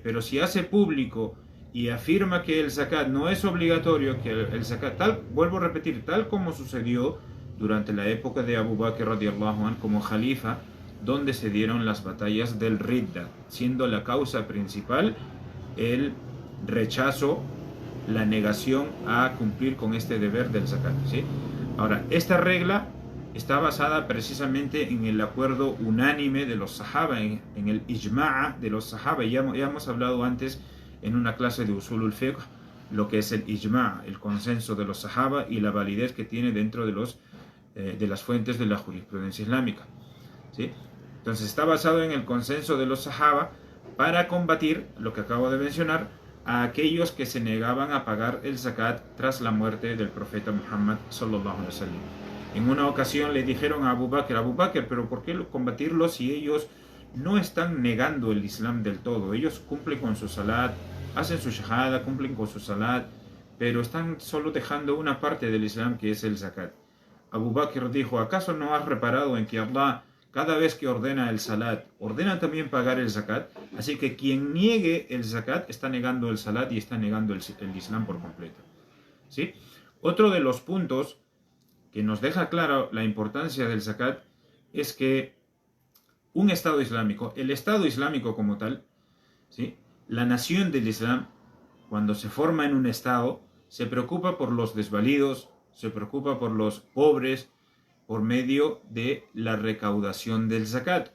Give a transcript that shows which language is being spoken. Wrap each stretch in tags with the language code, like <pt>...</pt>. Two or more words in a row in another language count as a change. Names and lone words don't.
<es>Pero si hace público y afirma que el zakat no es obligatorio, que el zakat, vuelvo a repetir, tal como sucedió durante la época de Abu Bakr</es> <ar>رضي الله عنه</ar> <es>como jalifa, donde se dieron las batallas del Ridda, siendo la causa principal el rechazo, la negación a cumplir con este deber del zakat, ¿sí? Ahora, esta regla está basada precisamente en el acuerdo unánime de los sahaba, en el ijma' de los sahaba. Ya hemos hablado antes en una clase de</es> <ar>أصول الفقه</ar> <es>lo que es el ijma', el consenso de los sahaba y la validez que tiene dentro de las fuentes de la jurisprudencia islámica, ¿sí? Entonces está basado en el consenso de los sahaba para combatir lo que acabo de mencionar, a aquellos que se negaban a pagar el zakat tras la muerte del profeta Muhammad</es> <ar>صلى الله عليه وسلم.</ar> <es>En una ocasión le dijeron a Abu Bakr, pero ¿por qué combatirlos si ellos no están negando el Islam del todo? Ellos cumplen con su salat, hacen su shahada, cumplen con su salat, pero están solo dejando una parte del Islam que es el zakat. Abu Bakr dijo, ¿acaso no has reparado en que Allah, cada vez que ordena el salat, ordena también pagar el zakat? Así que quien niegue el zakat está negando el salat y está negando el Islam por completo, ¿sí? Otro de los puntos que nos deja claro la importancia del zakat es que un Estado islámico, el Estado islámico como tal, ¿sí?, la nación del Islam, cuando se forma en un Estado, se preocupa por los desvalidos, se preocupa por los pobres, por medio de la recaudación del zakat.</es>